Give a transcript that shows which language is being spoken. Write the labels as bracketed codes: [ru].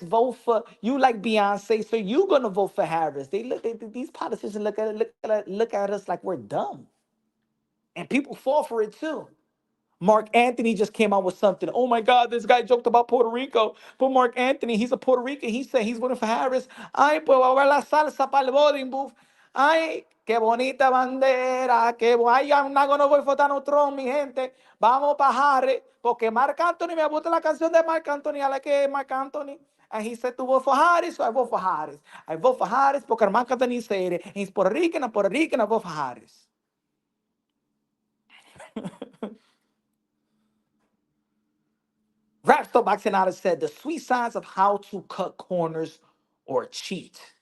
[en] Vote for you like Beyonce, so you gonna vote for Harris. These politicians look at us like we're dumb, and people fall for it too. Mark Anthony just came out with something. Oh my God, this guy joked about Puerto Rico. But Mark Anthony, he's a Puerto Rican. He said he's voting for Harris. [es] Ay, pues va a ver la salsa para el [en] voting booth. [es] Ay, qué bonita bandera. [en] Ay, I'm not gonna vote for Donald Trump, [es] mi gente. Vamos para [en] Harris. [es] Porque Mark Anthony, me gusta la canción de Mark Anthony. [en] I like Mark Anthony. And he said to vote for Harris, so I vote for Harris. I vote for Harris [es] porque [en] Mark Anthony said it. He's Puerto Rican, I vote for Harris. Rapstar Boxing said the sweet signs of how to cut corners or cheat.